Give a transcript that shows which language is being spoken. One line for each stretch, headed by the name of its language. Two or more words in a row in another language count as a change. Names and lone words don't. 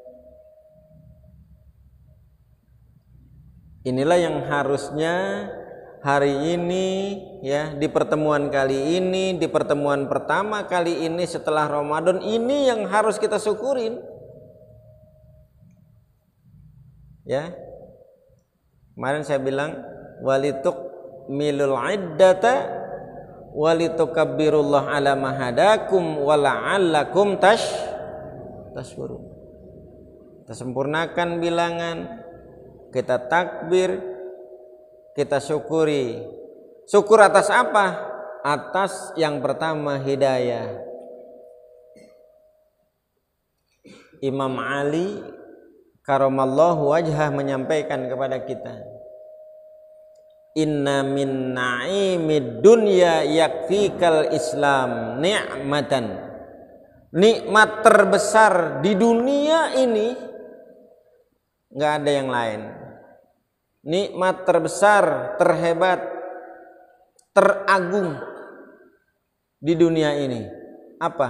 Indonesian: Inilah yang harusnya hari ini, ya, di pertemuan kali ini, di pertemuan pertama kali ini setelah Ramadan, ini yang harus kita syukurin. Ya. Kemarin saya bilang
Arabic: ولتكملوا العدة ولتكبروا الله على ما هداكم ولعلكم تشكرون.
Indonesian: Kita sempurnakan bilangan, kita takbir, kita syukuri. Syukur atas apa? Atas yang pertama hidayah. Imam Ali
Arabic: كرم الله وجهه
Indonesian: menyampaikan kepada kita,
Arabic: إن من نعيم الدنيا يكفيك الإسلام نعمة.
Indonesian: Nikmat terbesar di dunia ini enggak ada yang lain. Nikmat terbesar, terhebat, teragung di dunia ini apa?